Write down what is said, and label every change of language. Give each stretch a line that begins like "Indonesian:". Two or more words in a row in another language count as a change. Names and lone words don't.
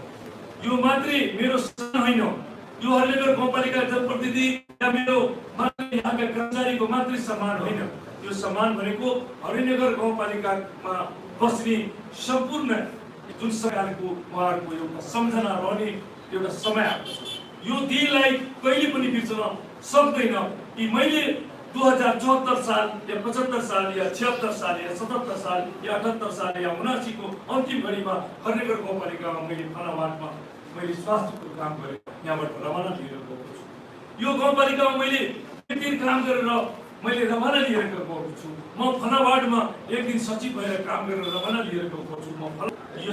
Nepali: यो मात्रै मेरो होइन, यो हरिनगर गाउँपालिका जनप्रतिनिधि या मेरो मात्रै यहाँका कर्मचारीको मात्रै सम्मान होइन। यो सम्मान भनेको हरिनगर गाउँपालिकामा बस्ने सम्पूर्ण जुन सरकारको उहाँहरूको एउटा सम्झना रहने एउटा समय आएको छ। यो दिनलाई कहिले पनि बिर्सन सक्दैन कि मैले 2074 साल या 75 साल या 76 साल या 77 साल या 78 साल या 79 को अन्तिम घडीमा हरिनगर गाउँपालिकामा मैले फनावाटमा मैले स्वास्थ्यको काम गरेँ, यहाँबाट रवाना लिएर गएको छु। यो गाउँपालिकामा मैले एक दिन काम गरेर मैले रवाना लिएर गएको छु। म फनावाटमा एक दिन सचिव भएर काम गरेर रवाना लिएर गएको छु।